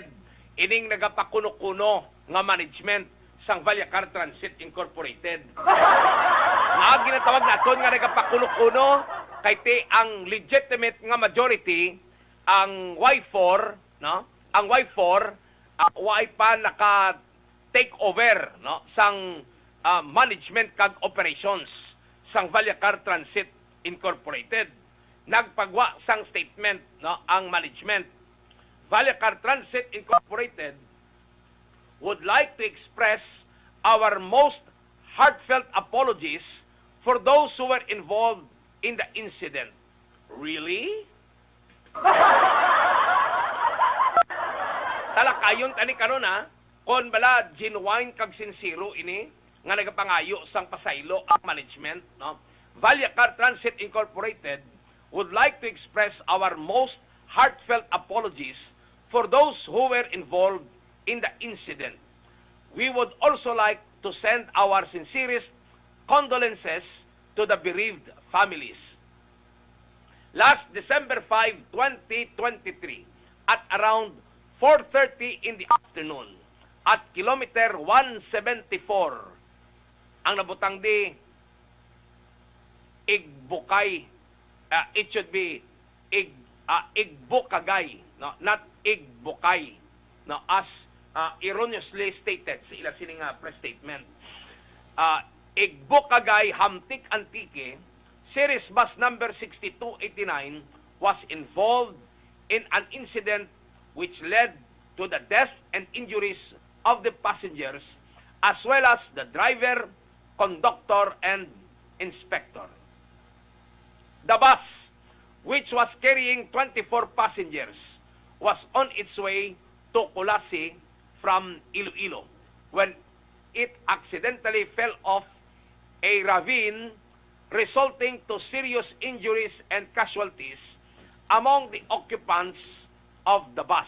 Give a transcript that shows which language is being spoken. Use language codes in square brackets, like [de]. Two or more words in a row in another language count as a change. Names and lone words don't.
[hil] Ining nagapakuno-kuno nga management sang Vallecar Transit Incorporated. Nga ginatawag naton nga nagapakuno-kuno kay ti ang legitimate nga majority ang Y4, no? Ang Y4 way pa naka [en] take over, [hil] no, sang management kag operations sang Vallecar Transit Incorporated. Nagpagwa sang statement, no, ang management. [en] Vallecar Transit Incorporated would like to express our most heartfelt apologies for those who were involved in the incident. Really? [hil] Talakayon tani karon ha, kon bala genuine kag sincero ini nga nagapangayo sang pasaylo ang management, no? [en] Vallecar Transit Incorporated would like to express our most heartfelt apologies for those who were involved in the incident. We would also like to send our sincerest condolences to the bereaved families. Last December 5, 2023, at around 4:30 in the afternoon, at kilometer 174, [hil] ang nabutang di Igbukay, [en] it should be Igbukagay, no, not Igbukay, no, as erroneously stated [hil] sa ila sining press statement. [en] Igbukagay Hamtik Antique, series bus number 6289 was involved in an incident which led to the death and injuries of the passengers as well as the driver, conductor, and inspector. The bus, which was carrying 24 passengers, was on its way to Colasi from Iloilo when it accidentally fell off a ravine, resulting to serious injuries and casualties among the occupants of the bus.